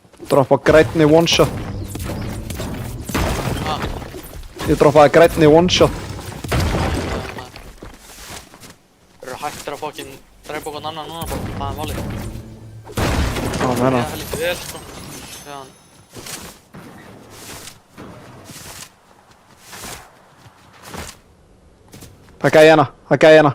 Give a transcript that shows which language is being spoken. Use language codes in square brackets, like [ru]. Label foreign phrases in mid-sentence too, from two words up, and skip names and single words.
[is] Droppa grænni [en] one shot. [is] Ég droppaði grænni [en] one shot. [is] Þeir eru hættir að fucking drepa okkur annan núna bara, það er málið. Já, meina. Það er lítið vel, sko. Já. Það er gæi hérna.